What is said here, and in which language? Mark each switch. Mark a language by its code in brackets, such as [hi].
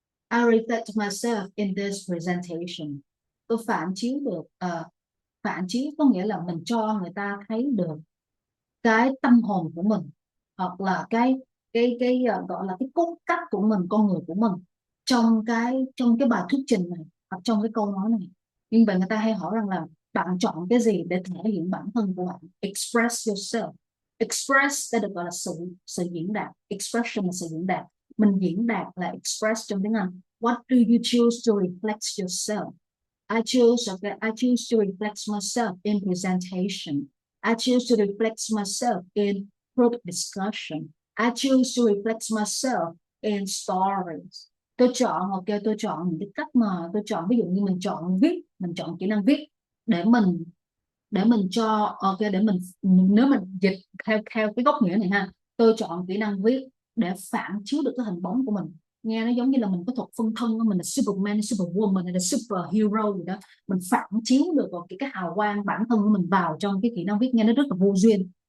[en] I reflect myself in this presentation. [vi] Tôi phản chiếu được, phản chiếu có nghĩa là mình cho người ta thấy được cái tâm hồn của mình, hoặc là gọi là cái cốt cách của mình, con người của mình trong cái bài thuyết trình này, hoặc trong cái câu nói này. Nhưng vậy người ta hay hỏi rằng là bạn chọn cái gì để thể hiện bản thân của bạn? [en] Express yourself. [vi] Express đã được gọi là sự diễn đạt. Expression là sự diễn đạt. Mình diễn đạt là express trong tiếng Anh. [en] What do you choose to reflect yourself? I choose to reflect myself in presentation. I choose to reflect myself in group discussion. I choose to reflect myself in stories. [vi] Tôi chọn những cái cách mà tôi chọn, ví dụ như mình chọn kỹ năng viết để mình để mình cho ok, để mình, nếu mình dịch theo theo cái góc nghĩa này ha, tôi chọn kỹ năng viết để phản chiếu được cái hình bóng của mình. Nghe nó giống như là mình có thuật phân thân, mình là Superman, Superwoman hay là superhero gì đó, mình phản chiếu được vào cái hào quang bản thân của mình vào trong cái kỹ năng viết, nghe nó rất là vô duyên.